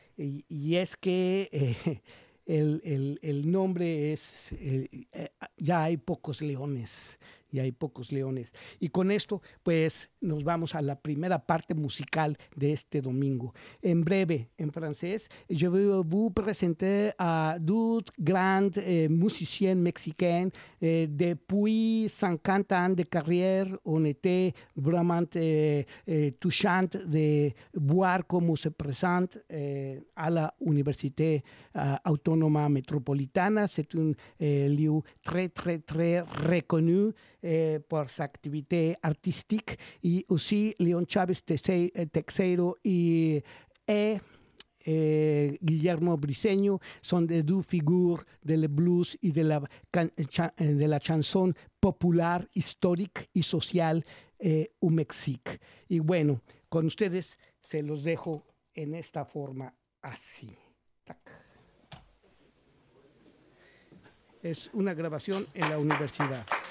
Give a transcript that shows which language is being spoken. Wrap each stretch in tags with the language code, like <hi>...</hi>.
<es>Y es que el nombre es Ya hay pocos leones, ya hay pocos leones. Y con esto, pues, nos vamos a la primera parte musical de este domingo. En breve, en francés,</es> <fr>je vais vous présenter à deux grands musiciens mexicains. Depuis 50 ans de carrière, on était vraiment touchant de voir comment se présente à la Université Autonome Métropolitaine. C'est un lieu très, très, très reconnu pour sa activité artistique. Et aussi, Leon Chávez Teixeiro et Guillermo Briceño sont les deux figures de la blues et de la chanson populaire, historique et sociale au Mexique.</fr> <es>Et bueno, con ustedes se los dejo en esta forma así. Tac. Es una grabación en la universidad.</es>